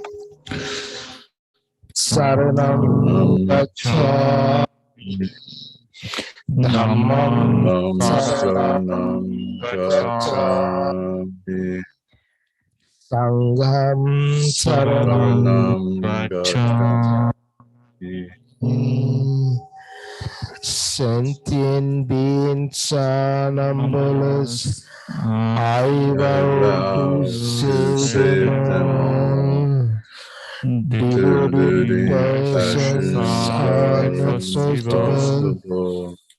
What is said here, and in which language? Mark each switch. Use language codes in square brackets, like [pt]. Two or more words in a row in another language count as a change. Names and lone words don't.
[pi] Saranam gacchami, Dhammam saranam gacchami, Sangham saranam gacchami. [en] Sentient beings are numberless. I vow to save them all. Deluded passions are not possible.